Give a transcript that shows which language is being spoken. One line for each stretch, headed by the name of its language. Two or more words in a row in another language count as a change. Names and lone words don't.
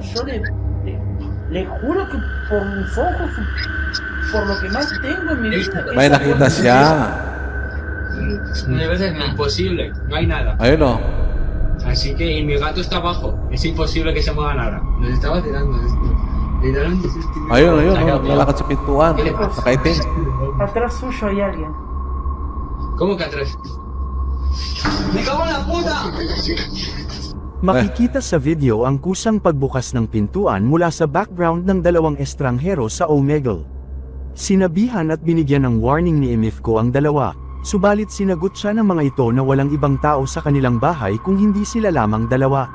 Spanish: Yo le juro que por mis ojos, por lo que más tengo en mi vida.
Filipino: May
Spanish: esa
Filipino: nakita
Spanish: puerta-
Filipino: siya.
Spanish: Imposible, no hay nada.
Filipino: Ayun, oh.
Spanish: Así que, y mi gato está abajo. Es imposible que se mueva nada. Nos está vacilando esto. Literalmente es este-
Filipino: Ayun, oh. Lalakad sa pintuan. Nakaitim.
Spanish: Atrás suyo hay alguien. ¿Cómo que atrás? ¡Me cago en la puta!
Filipino: Makikita sa video ang kusang pagbukas ng pintuan mula sa background ng dalawang estranghero sa Omegle. Sinabihan at binigyan ng warning ni MFco ang dalawa, subalit sinagot siya ng mga ito na walang ibang tao sa kanilang bahay kung hindi sila lamang dalawa.